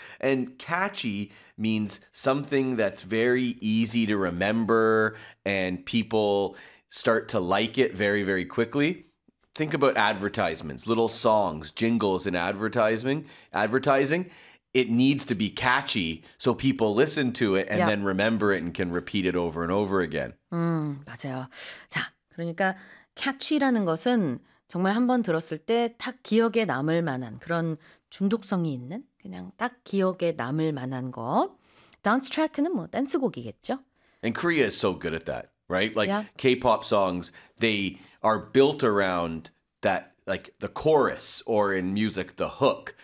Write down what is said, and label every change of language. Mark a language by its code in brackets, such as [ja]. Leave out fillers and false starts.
[en] And catchy means something that's very easy to remember and people start to like it very, very quickly. Think about advertisements, little songs, jingles in advertising. It needs to be catchy so people listen to it and then remember it and can repeat it over and over again. [ko] 맞아요. 자, 그러니까 캐치라는 것은 정말 한번 들었을 때 딱 기억에 남을 만한 그런 중독성이 있는 그냥 딱 기억에 남을 만한 거. Dance track는 뭐 댄스곡이겠죠. [en] And Korea is so good at that, right? Like yeah. K-pop songs, they are built around that like the chorus, or in music, the hook.